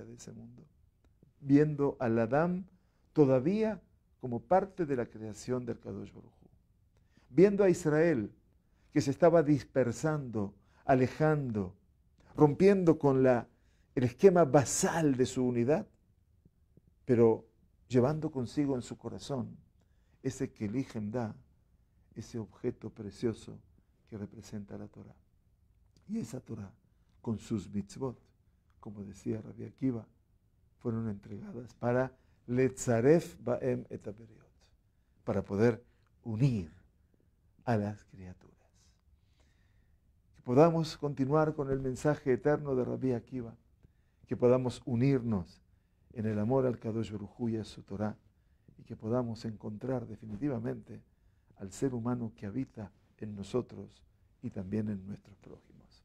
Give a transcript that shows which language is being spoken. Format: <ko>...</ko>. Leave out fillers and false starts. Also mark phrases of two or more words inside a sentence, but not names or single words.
<es>de ese mundo, viendo al Adán todavía como parte de la creación del</es> <he>קדוש ברוך הוא,</he> <es>viendo a Israel que se estaba dispersando, alejando, rompiendo con el esquema basal de su unidad, pero llevando consigo en su corazón ese</es> <he>כלי חמדה,</he> <es>ese objeto precioso que representa la Torah. Y esa Torah, con sus mitzvot, como decía Rabbi Akiva, fueron entregadas para</es> <he>לצרף בהם את הבריות,</he> <es>para poder unir a las criaturas. Que podamos continuar con el mensaje eterno de Rabbi Akiva, que podamos unirnos en el amor al</es> <he>קדוש ברוך הוא</he> <es>y a su Torah, y que podamos encontrar definitivamente al ser humano que habita en nosotros y también en nuestros prójimos.</es>